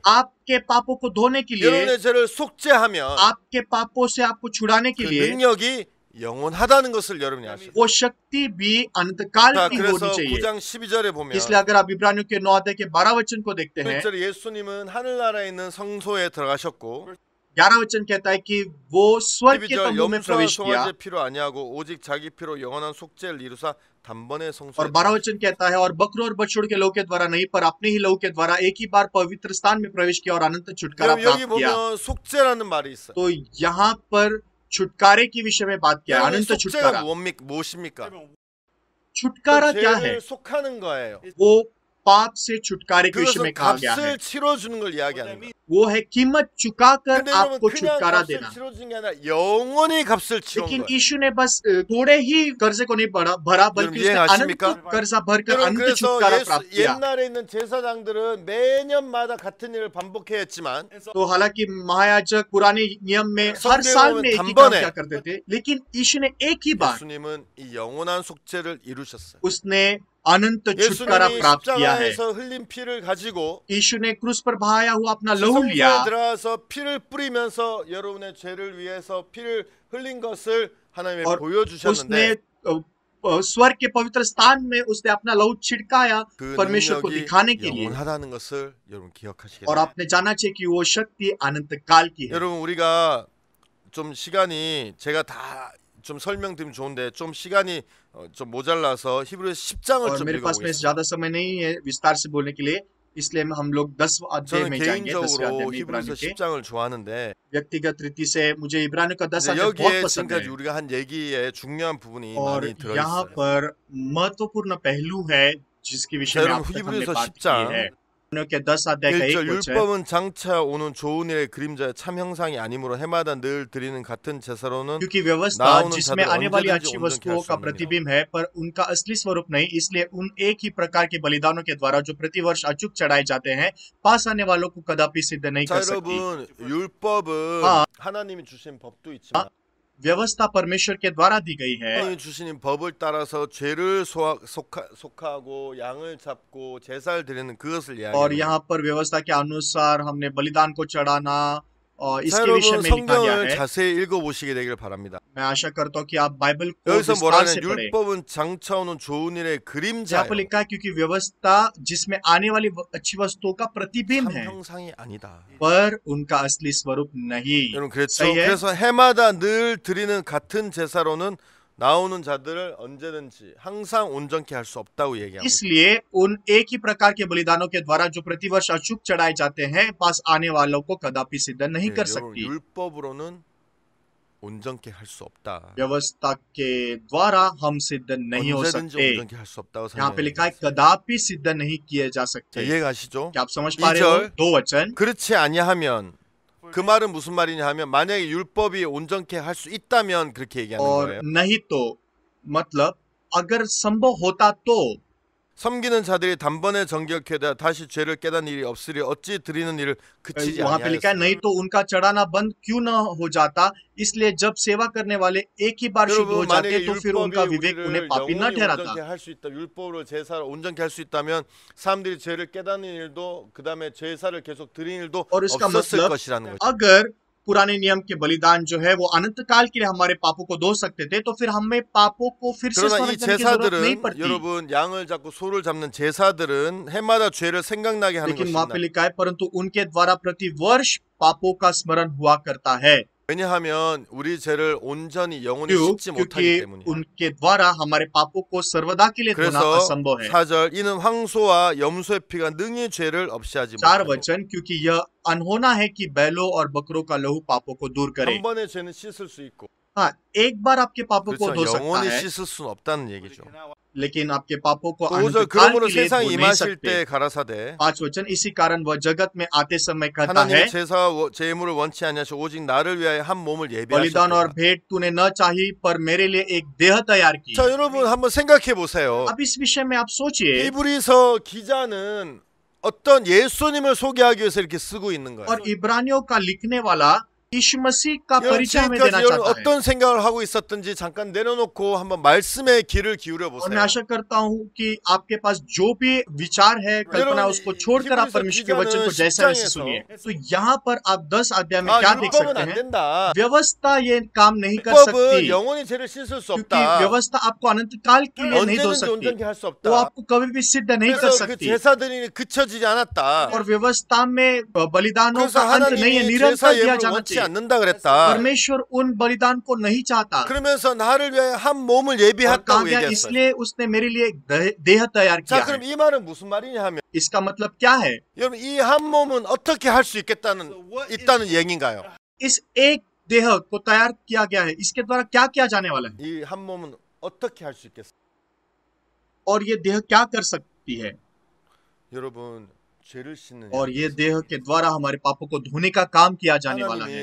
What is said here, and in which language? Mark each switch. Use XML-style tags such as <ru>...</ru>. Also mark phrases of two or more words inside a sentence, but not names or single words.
<hi>आपके पापों को धोने के लिए,</hi> <ko>여러분의 죄를 속죄하면</ko> <hi>आपके पापों से आपको छुड़ाने के</hi> <ko>그</ko> <hi>लिए</hi> <ko>능력이 영원하다는 것을 여러분이 아셔야 돼요.</ko> <hi>वो शक्ति भी अनंत काल</hi> <ko>자,</ko> <hi>की</hi> <ko>그래서</ko> <hi>होनी चाहिए।</hi> <ko>9장 12절에 보면</ko> <hi>इसलिए अगर आप इब्रानियों के 9 अध्याय के 12 वचन को देखते हैं,</hi> <ko>1절에 예수님은 하늘나라에 있는 성소에 들어가셨고</ko> <hi>11 वचन कहता है कि वो स्वर्ग के</hi> <ko>12절</ko> <hi>तंबू में</hi> <ko>염소와</ko> <hi>प्रवेश किया</hi> <ko>송아지의 피로 아니하고 오직 자기 피로 영원한 속죄를 이루사 단번에 성소에</ko> <hi>और 12 वचन कहता है और बकरों और बछड़ों के लहू के द्वारा नहीं, पर अपने ही लहू के द्वारा एक ही बार पवित्र स्थान में प्रवेश किया और अनंत छुटकारा</hi> <ko>여러분 여기</ko> <hi>प्राप्त किया।</hi> <ko>보면 속죄라는 말이 있어요.</ko> <hi>तो यहाँ पर छुटकारे के विषय में बात किया,</hi> <ko>여러분,</ko> <hi>अनंत</hi> <ko>속죄가</ko> <hi>छुटकारा।</hi> <ko>무엇입니까?</ko> <hi>छुटकारा क्या है?</hi> <ko>죄를 속하는 거예요.</ko> <hi>वो पाप से छुटकारे के विषय</hi> <ko>그것은</ko> <hi>में कहा गया है।</hi> <ko>값을 치러주는 걸 이야기하는 거예요.</ko> <hi>वो है कीमत चुकाकर</hi> <ko>근데 여러분</ko> <hi>आपको</hi> <ko>그냥</ko> <hi>छुटकारा</hi> <ko>값을</ko> <hi>देना।</hi> <ko>치러주는 게 아니라 영원히 값을 치른</ko> <hi>लेकिन</hi> <ko>거예요.</ko> <hi>यीशु ने बस थोड़े ही कर्जे को नहीं भरा, बल्कि उसने</hi> <ko>이해하십니까?</ko> <hi>अनंत कर्जा भरकर</hi> <ko>여러분</ko> <hi>अनंत</hi> <ko>그래서</ko> <hi>छुटकारा प्राप्त किया।</hi> <ko>옛날에 있는 제사장들은 매년마다 같은 일을 반복해 했지만</ko> <hi>तो हालांकि महायाजक पुराने नियम में हर</hi> <ko>성경에</ko> <hi>साल</hi> <ko>보면</ko> <hi>में एक ही काम</hi> <ko>단번에</ko> <hi>क्या करते थे, लेकिन यीशु ने एक ही बार</hi> <ko>예수님은 이 영원한 속죄를 이루셨어요.</ko> <hi>उसने अनंत छुटकारा</hi> <ko>예수님이</ko> <hi>प्राप्त किया है।</hi> <ko>십자가에서 흘린 피를 가지고</ko> <hi>यीशु ने क्रूस पर बहाया हुआ अपना लहू</hi> <ko>지성소에</ko> <hi>लिया</hi> <ko>들어가서 피를 뿌리면서 여러분의 죄를 위해서 피를 흘린 것을 하나님이</ko> <hi>और</hi> <ko>보여주셨는데</ko> <hi>उसने स्वर्ग के पवित्र स्थान में उसने अपना लहू छिड़काया</hi> <ko>그</ko> <hi>परमेश्वर को</hi> <ko>능력이</ko> <hi>दिखाने के लिए।</hi> <ko>영원하다는 것을 여러분 기억하시게</ko> <hi>और</hi> <ko>돼요.</ko> <hi>आपने जाना चाहिए कि वो शक्ति अनंत काल की है।</hi> <ko>여러분 우리가 좀 시간이 제가 다 좀 설명드리면 좋은데 좀 시간이 좀 모자라서 히브리서 10장을</ko> <hi>और</hi> <ko>좀</ko> <hi>मेरे पास में</hi> <ko>읽어보겠습니다.</ko> <hi>ज्यादा समय नहीं है विस्तार से बोलने के लिए, इसलिए हम लोग 10 अध्याय</hi> <ko>저는</ko> <hi>में जाएंगे। 10वें अध्याय</hi> <ko>개인적으로</ko> <hi>में</hi> <ko>히브리서</ko> <hi>इब्रानियों के</hi> <ko>10장을 좋아하는데</ko> <hi>व्यक्तिगत रीति से मुझे इब्रानियों का 10</hi> <ko>근데</ko> <hi>अध्याय बहुत</hi> <ko>여기에</ko> <hi>पसंद है।</hi> <ko>지금까지 우리가 한 얘기에 중요한 부분이</ko> <hi>और</hi> <ko>많이</ko> <hi>यहाँ</hi> <ko>들어있어요.</ko> <hi>पर महत्वपूर्ण पहलू है जिसके विषय में</hi> <ko>여러분</ko> <hi>अब तक हमने</hi> <ko>히브리서</ko> <hi>बात</hi> <ko>10장</ko> <hi>की है। के 10 अध्याय का</hi> <ko>1절</ko> <hi>1 वचन,</hi> <ko>율법은 장차 오는 좋은 일의 그림자의 참 형상이 아니므로 해마다 늘 드리는 같은 제사로는</ko> <hi>क्योंकि व्यवस्था</hi> <ko>나오는</ko> <hi>जिसमें</hi> <ko>자들</ko> <hi>आने वाली</hi> <ko>언제든지</ko> <hi>अच्छी</hi> <ko>온전케</ko> <hi>वस्तुओं</hi> <ko>할 수</ko> <hi>का</hi> <ko>없느니라.</ko> <hi>प्रतिबिंब है, पर उनका असली स्वरूप नहीं। इसलिए उन एक ही प्रकार के बलिदानों के द्वारा जो प्रतिवर्ष अचूक चढ़ाए जाते हैं, पास आने वालों को कदापि सिद्ध नहीं</hi> <ko>자</ko> <hi>कर सकती।</hi> <ko>여러분 율법은 아. 하나님이 주신 법도 있지만</ko> <hi>व्यवस्था परमेश्वर के द्वारा दी गई है,</hi> <ko>하나님이 주신 법을 따라서 죄를 속하고 양을 잡고 제사를 드리는 그것을</ko> <hi>और</hi> <ko>이야기합니다.</ko> <hi>यहाँ पर व्यवस्था के अनुसार हमने बलिदान को चढ़ाना और</hi> <ko>자</ko> <hi>इसके विषय</hi> <ko>여러분</ko> <hi>में लिखा गया</hi> <ko>성경을</ko> <hi>है।</hi> <ko>자세히 읽어보시게 되길 바랍니다.</ko> <hi>मैं आशा करता हूँ कि आप बाइबल को</hi> <ko>여기서</ko> <hi>विस्तार</hi> <ko>뭐라는</ko> <hi>से पढ़ें।</hi> <ko>율법은 장차 오는 좋은 일의</ko> <hi>यहाँ</hi> <ko>그림자예요.</ko> <hi>पर लिखा है क्योंकि व्यवस्था जिसमें आने वाली अच्छी वस्तुओं का प्रतिबिंब</hi> <ko>참</ko> <hi>है,</hi> <ko>형상이 아니다.</ko> <hi>पर उनका असली स्वरूप नहीं।</hi> <ko>여러분 그렇죠.</ko> <hi>सही है।</hi> <ko>그래서 해마다 늘 드리는 같은 제사로는 나오는 자들을 언제든지 항상 온전케 할 수 없다고 얘기하고 있어요.</ko> <hi>इसलिए उन एक ही प्रकार के बलिदानों के द्वारा जो प्रतिवर्ष अचूक चढ़ाए जाते हैं, पास आने वालों को कदापि सिद्ध नहीं कर</hi> <ko>여러분</ko> <hi>सकती।</hi> <ko>율법으로는 온전케 할 수 없다.</ko> <hi>व्यवस्था के द्वारा हम सिद्ध नहीं हो</hi> <ko>언제든지</ko> <hi>सकते।</hi> <ko>온전케 할 수 없다고</ko> <hi>यहाँ पे लिखा है</hi> <ko>설명해요.</ko> <hi>कदापि सिद्ध नहीं किए जा</hi> <ko>자,</ko> <hi>सकते।</hi> <ko>이해가시죠?</ko> <hi>क्या आप समझ पा रहे हो?</hi> <ko>2절.</ko> <hi>दो वचन,</hi> <ko>그렇지 아니하면 그 말은 무슨 말이냐 하면 만약에 율법이 온전케 할 수 있다면 그렇게 얘기하는</ko> <hi>और</hi> <ko>거예요.</ko> <hi>नहीं तो मतलब अगर संभव होता तो</hi> <ko>섬기는 자들이 단번에 정결케 되어 다시 죄를 깨닫는 일이 없으리 어찌 드리는 일을 그치지</ko> <hi>वहां पे लिखा है</hi> <ko>아니하였으며.</ko> <hi>नहीं तो उनका चढ़ाना बंद क्यों न हो जाता। इसलिए जब सेवा करने वाले एक ही बार शुद्ध हो</hi> <ko>여러분</ko> <hi>जाते</hi> <ko>만약에</ko> <hi>तो फिर उनका</hi> <ko>율법이</ko> <hi>विवेक उन्हें</hi> <ko>우리를</ko> <hi>पापी न</hi> <ko>영원히</ko> <hi>ठहराता।</hi> <ko>온전케 할 수 있다. 율법으로 제사를 온전케 할 수 있다면 사람들이 죄를 깨닫는 일도 그 다음에 제사를 계속 드리는 일도</ko> <hi>और इसका</hi> <ko>없었을</ko> <hi>मतलब</hi> <ko>것이라는 거죠.</ko> <hi>अगर पुराने नियम के बलिदान जो है वो अनंत काल के लिए हमारे पापों को धो सकते थे, तो फिर हमें पापों को फिर से</hi> <ko>그러나</ko> <hi>स्मरण</hi> <ko>이</ko> <hi>करने की जरूरत नहीं</hi> <ko>제사들은</ko> <hi>पड़ती।</hi> <ko>여러분 양을 잡고 소를 잡는 제사들은 해마다 죄를 생각나게 하는</ko> <hi>लेकिन वहां पे</hi> <ko>것입니다.</ko> <hi>लिखा है परंतु उनके द्वारा प्रति वर्ष पापों का स्मरण हुआ करता है।</hi> <ko>왜냐하면 우리 죄를 온전히 영원히</ko> <hi>क्यों?</hi> <ko>씻지 못하기</ko> <hi>क्योंकि</hi> <ko>때문이에요.</ko> <hi>उनके द्वारा हमारे पापों को सर्वदा के लिए धोना</hi> <ko>그래서</ko> <hi>असंभव है।</hi> <ko>4절 이는 황소와 염소의 피가 능히 죄를 없이 하지</ko> <hi>चार</hi> <ko>못하고</ko> <hi>वचन, क्योंकि यह अनहोना है कि बैलों और बकरों का लहू पापों को दूर करे।</hi> <ko>한 번의 죄는 씻을 수 있고</ko> <hi>हाँ, एक बार आपके पापों को</hi> <ko>그렇죠.</ko> <hi>धो सकता</hi> <ko>영원히</ko> <hi>है,</hi> <ko>씻을 수는 없다는 얘기죠.</ko> <hi>लेकिन आपके पापों को</hi> <ko>또</ko> <hi>अनंत</hi> <ko>5절</ko> <hi>काल</hi> <ko>그러므로</ko> <hi>के लिए</hi> <ko>세상에</ko> <hi>धो नहीं</hi> <ko>임하실</ko> <hi>सकते।</hi> <ko>때 가라사대</ko> <hi>5 वचन, इसी कारण वह जगत में आते समय कहता है,</hi> <ko>하나님의 제사와 제물을 원치 아니하시고 오직 나를 위하여 한 몸을</ko> <hi>बलिदान और</hi> <ko>예비하셨다.</ko> <hi>भेंट तूने न चाही पर मेरे लिए एक देह तैयार की।</hi> <ko>자 여러분 한번 생각해 보세요.</ko> <hi>अब इस विषय में आप सोचिए,</hi> <ko>히브리서 기자는 어떤 예수님을 소개하기 위해서 이렇게 쓰고 있는 거예요.</ko> <hi>और इब्रानियों का लिखने वाला यीशु मसीह का</hi> <ko>여러분</ko> <hi>परिचय हमें</hi> <ko>지금까지</ko> <hi>देना</hi> <ko>여러분</ko> <hi>चाहता है।</hi> <ko>어떤 생각을 하고 있었든지 잠깐 내려놓고 한번 말씀에 귀를 기울여</ko> <hi>और मैं</hi> <ko>보세요.</ko> <hi>आशा करता हूँ कि आपके पास जो भी विचार है, कल्पना है, उसको छोड़कर आप परमेश्वर के वचन को जैसे वैसे सुनिए। तो यहाँ पर आप 10 अध्याय में</hi> <ko>아</ko> <hi>क्या देख</hi> <ko>율법은</ko> <hi>सकते</hi> <ko>안</ko> <hi>हैं?</hi> <ko>된다.</ko> <hi>व्यवस्था ये काम नहीं कर</hi> <ko>율법은</ko> <hi>सकती,</hi> <ko>영원히 죄를 씻을 수</ko> <hi>क्योंकि</hi> <ko>없다.</ko> <hi>व्यवस्था आपको अनंत काल के लिए नहीं धो</hi> <ko>언제든지</ko> <hi>सकती,</hi> <ko>온전케 할 수</ko> <hi>वो</hi> <ko>없다.</ko> <hi>आपको कभी भी सिद्ध नहीं कर</hi> <ko>그래서 그</ko> <hi>सकती।</hi> <ko>제사들이 그쳐지지 않았다.</ko> <hi>और व्यवस्था में बलिदानों</hi> <ko>그래서</ko> <hi>का अंत नहीं है,</hi> <ko>하나님이</ko> <hi>निरंतर</hi> <ko>제사</ko> <hi>दिया</hi> <ko>예물을</ko> <hi>जाना</hi> <ko>원치</ko> <hi>चाहिए।</hi> <ko>않는다 그랬다.</ko> <hi>परमेश्वर उन बलिदान को नहीं चाहता,</hi> <ko>그러면서 나를 위해 한 몸을</ko> <hi>और कहा</hi> <ko>예비했다고</ko> <hi>गया</hi> <ko>얘기했어요.</ko> <hi>इसलिए उसने मेरे लिए एक देह तैयार किया</hi> <ko>자, 그럼</ko> <hi>है।</hi> <ko>이 말은 무슨 말이냐 하면</ko> <hi>इसका मतलब क्या है?</hi> <ko>여러분 이 한 몸은 어떻게 할 수 있다는 얘기인가요?</ko> <hi>इस एक देह को तैयार किया गया है, इसके द्वारा क्या किया जाने वाला है,</hi> <ko>이 한 몸은 어떻게 할 수 있겠어요?</ko> <hi>और ये देह क्या कर सकती है?</hi> <ko>여러분 죄를 씻는</ko> <hi>और ये देह के द्वारा हमारे पापों को धोने का काम किया जाने वाला है।</hi>